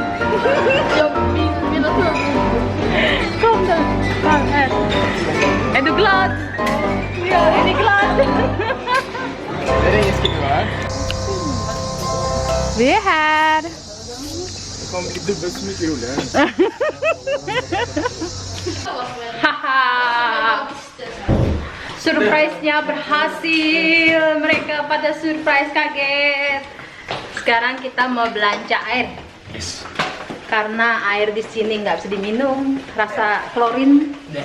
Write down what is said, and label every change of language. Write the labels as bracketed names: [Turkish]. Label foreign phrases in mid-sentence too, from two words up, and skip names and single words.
[Swedish] Mina tårar. Kom då. Här. Är du glad? Ja, är ni glad? Det är ingen skrivare. Vi är här. Det kommer bli dubbelt så mycket roligare. Haha. [Indonesian] Surprise-nya berhasil. Mereka pada surprise kaget. Sekarang kita mau belanja air. [English] Yes. [Indonesian] Karena air di sini nggak bisa diminum, rasa klorin.